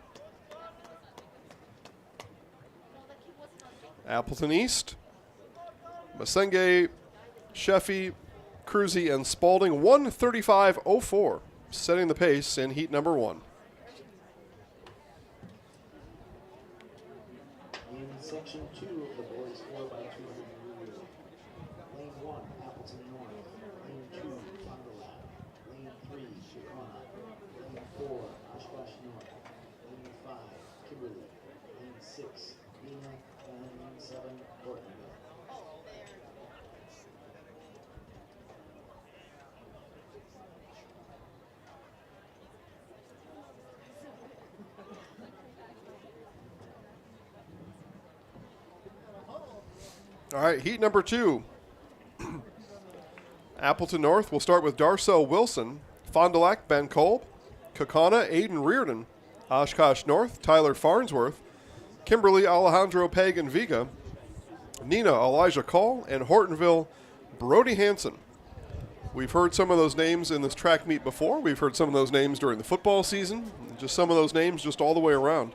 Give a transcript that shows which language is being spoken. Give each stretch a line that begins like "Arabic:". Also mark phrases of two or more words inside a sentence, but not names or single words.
English: Appleton East, Masenge, Sheffy, Cruzy, and Spalding, 1:35.04, setting the pace in heat number 1. In section 2 of the boys 4x200 relay, lane 1, Appleton North, lane 2, Fond du Lac, lane 3, Kaukauna, lane 4, Oshkosh North, lane 5, Kimberly, lane 6, Nina, and lane 7, Ortonville. All right, heat number 2. Appleton North, we'll start with Darcel Wilson, Fond du Lac, Ben Kolb, Kaukauna, Aiden Reardon, Oshkosh North, Tyler Farnsworth, Kimberly, Alejandro Pagan Viga, Nina, Elijah Call, and Hortonville, Brody Hansen. We've heard some of those names in this track meet before. We've heard some of those names during the football season, just some of those names just all the way around.